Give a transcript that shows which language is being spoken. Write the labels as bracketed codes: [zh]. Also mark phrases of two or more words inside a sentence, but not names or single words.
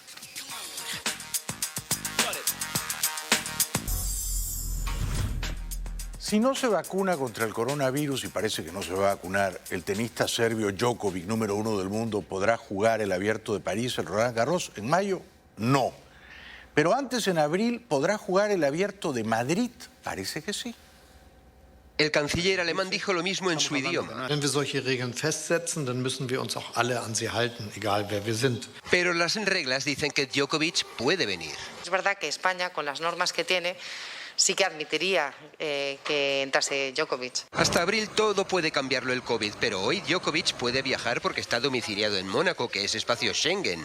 [es] Si no se vacuna contra el coronavirus, y parece que no se va a vacunar, el tenista serbio Djokovic, número 1 del mundo, ¿podrá jugar el Abierto de París, el Roland Garros, en mayo? No. Pero antes, en abril, ¿podrá jugar el Abierto de Madrid? Parece que sí. El canciller alemán dijo lo mismo en su idioma. [de] Wenn wir solche Regeln festsetzen, dann müssen wir uns auch alle an sie halten, egal wer wir sind. [es] Pero las reglas dicen que Djokovic puede venir. Es verdad que España, con las normas que tiene, sí que admitiría que entrase Djokovic. Hasta abril todo puede cambiarlo el COVID, pero hoy Djokovic puede viajar porque está domiciliado en Mónaco, que es espacio Schengen.